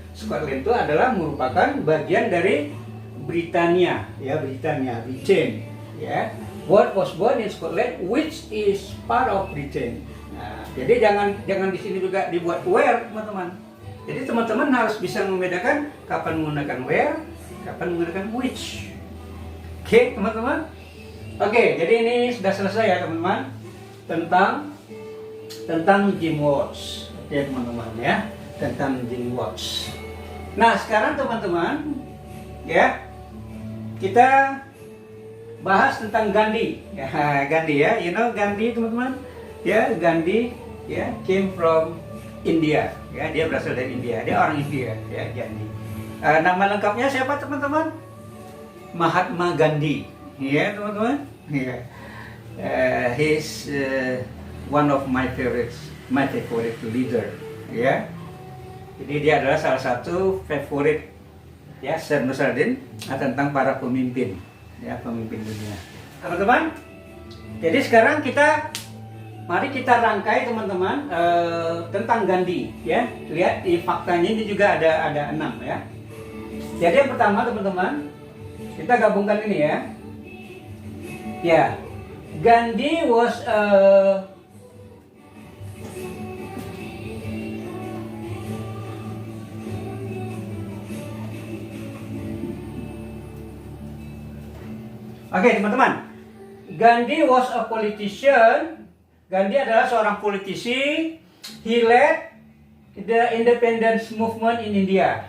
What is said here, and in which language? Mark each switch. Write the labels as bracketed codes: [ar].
[id] Scotland itu adalah merupakan bagian dari Britania, ya Britania, Britain. [en] Ya, Watt was born in Scotland, which is part of Britain. [id] Nah, jadi jangan di sini juga dibuat where, teman-teman. Jadi teman-teman harus bisa membedakan kapan menggunakan where, kapan menggunakan which. Oke, teman-teman. Oke, jadi ini sudah selesai ya, teman-teman, tentang Jim Watts. Oke, teman-teman ya, tentang Jim Watts. Nah, sekarang teman-teman ya, kita bahas tentang Gandhi. Ya, Gandhi ya, [en] you know [id] Gandhi, teman-teman. [en] Ya, Gandhi ya came from India. [id] Ya, dia berasal dari India. Dia orang India ya, Gandhi. Nama lengkapnya siapa, teman-teman? Mahatma Gandhi. Ya, teman-teman. Ya. [en] He's one of my favorite leader. [id] Ya. Jadi dia adalah salah satu favorit ya Syed Nursaladin tentang para pemimpin ya, pemimpin dunia. Teman-teman, jadi sekarang mari kita rangkai, teman-teman, tentang Gandhi ya. Lihat di faktanya ini juga ada 6 ya. Jadi yang pertama, teman-teman, kita gabungkan ini ya. Ya, Gandhi was Oke, teman-teman. [en] Gandhi was a politician. [id] Gandhi adalah seorang politisi. [en] He led the independence movement in India.